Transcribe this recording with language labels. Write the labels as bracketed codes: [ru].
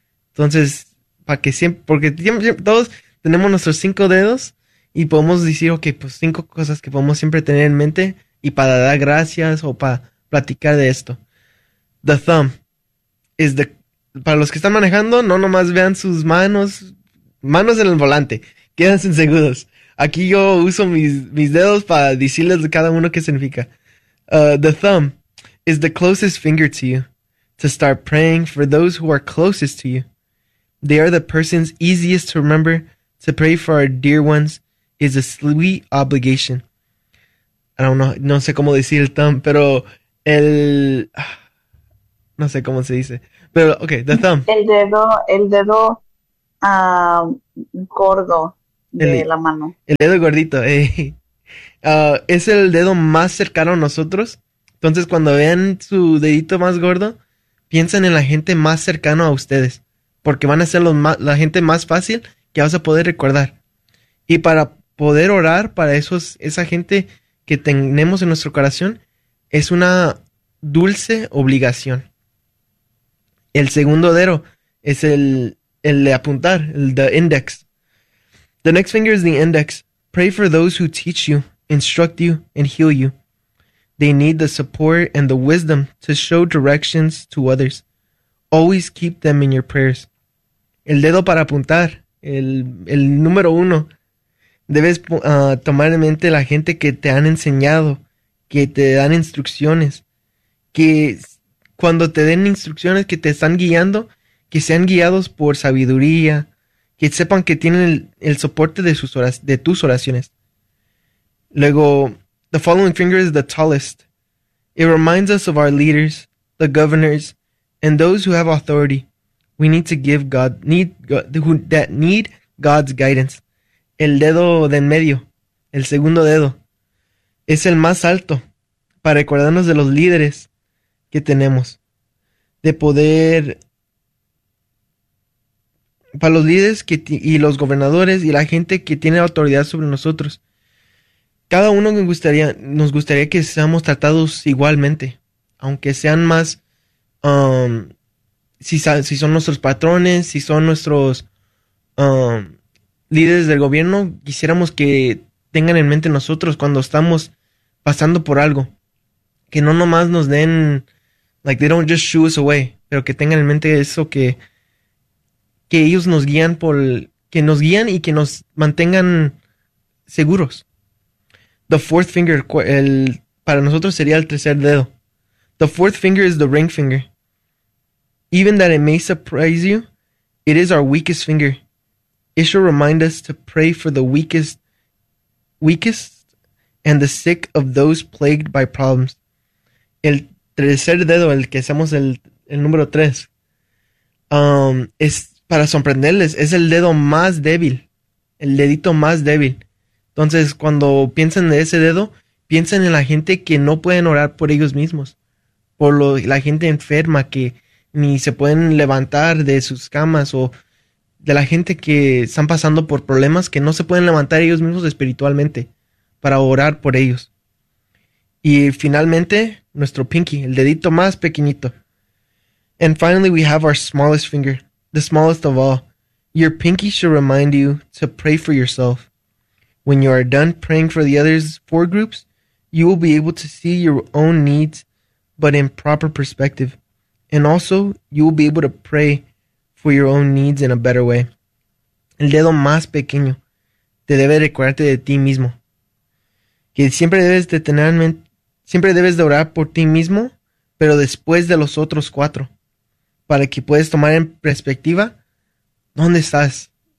[es] Entonces, para que siempre, porque siempre, todos tenemos nuestros cinco dedos y podemos decir, ok, pues cinco cosas que podemos siempre tener en mente y para dar gracias o para platicar de esto. [en] The thumb is [es] para los que están manejando, no nomás vean sus manos en el volante, quédense seguros. Aquí yo uso mis dedos para decirles a cada uno qué significa. [en] The thumb is the closest finger to you, to start praying for those who are closest to you. They are the person's easiest to remember. To pray for our dear ones is a sweet obligation. I don't know, [es] no sé cómo decir el thumb, pero el. No sé cómo se dice, pero okay, the thumb. El dedo gordo. de la mano. El dedo gordito, es el dedo más cercano a nosotros. Entonces, cuando vean su dedito más gordo, piensen en la gente más cercano a ustedes, porque van a ser la gente más fácil que vas a poder recordar. Y para poder orar para esa gente que tenemos en nuestro corazón, es una dulce obligación. El segundo dedo es el de apuntar, el de index. [en] The next finger is the index. Pray for those who teach you, instruct you, and heal you. They need the support and the wisdom to show directions to others. Always keep them in your prayers. [es] El dedo para apuntar, el número uno. Debes tomar en mente la gente que te han enseñado, que te dan instrucciones, que cuando te den instrucciones que te están guiando, que sean guiados por sabiduría, que sepan que tienen el soporte de tus oraciones. Luego, [en] the following finger is the tallest. It reminds us of our leaders, the governors, and those who have authority. We need to give God, that need God's guidance. [es] El dedo de en medio, el segundo dedo, es el más alto para recordarnos de los líderes que tenemos, de poder. Para los líderes y los gobernadores y la gente que tiene autoridad sobre nosotros, cada uno nos gustaría que seamos tratados igualmente, aunque sean más, si son nuestros patrones, si son nuestros líderes del gobierno, quisiéramos que tengan en mente nosotros cuando estamos pasando por algo, que no nomás nos den, [en] like they don't just shoo us away, [es] pero que tengan en mente eso que ellos nos guían que nos guían y que nos mantengan seguros. [en] The fourth finger, [es] para nosotros sería el tercer dedo. [en] The fourth finger is the ring finger. Even that it may surprise you, it is our weakest finger. It should remind us to pray for the weakest and the sick of those plagued by problems. [es] El tercer dedo, el que hacemos el número tres, es para sorprenderles, es el dedo más débil, el dedito más débil. Entonces, cuando piensen en ese dedo, piensen en la gente que no pueden orar por ellos mismos, por la gente enferma que ni se pueden levantar de sus camas o de la gente que están pasando por problemas que no se pueden levantar ellos mismos espiritualmente para orar por ellos. Y finalmente, nuestro pinky, el dedito más pequeñito. [en] And finally, we have our smallest finger. The smallest of all, your pinky should remind you to pray for yourself. When you are done praying for the others four groups, you will be able to see your own needs, but in proper perspective. And also, you will be able to pray for your own needs in a better way. [es] El dedo más pequeño te debe recordarte de ti mismo. Que siempre debes de tener en mente, siempre debes de orar por ti mismo, pero después de los otros cuatro, para que puedas tomar en perspectiva dónde estás.